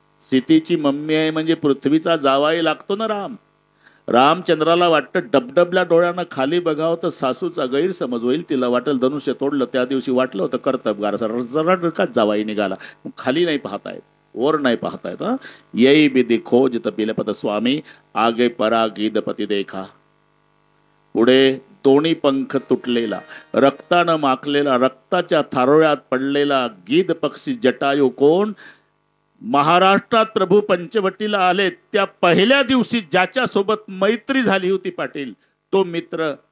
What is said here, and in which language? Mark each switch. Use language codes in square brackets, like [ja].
[mr] सीतेची mummy आहे म्हणजे पृथ्वीचा जावाई लागतो ना राम। रामचंद्राला वाटतं डबडबल्या डोळ्यानं खाली बघावं तर सासूचा गैरसमज होईल, तिला वाटेल धनुष्य तोडलं। त्या दिवशी वाटलं होतं कर्तबगार रडकाच जावाई निघाला। खाली नाही पाहतायत, वर नाही पाहतायत। [awa] यही विधि खोजत बिलपत स्वामी आगे परा गीधपती देखा। [mr] पुढे दोन्ही पंख तुटलेला, रक्तानं माखलेला, रक्ताच्या थारोळ्यात पडलेला गीध पक्षी जटायू कोण? महाराष्ट्रात प्रभू पंचवटीला आले त्या पहिल्या दिवशी ज्याच्या सोबत मैत्री झाली होती पाटील, तो मित्र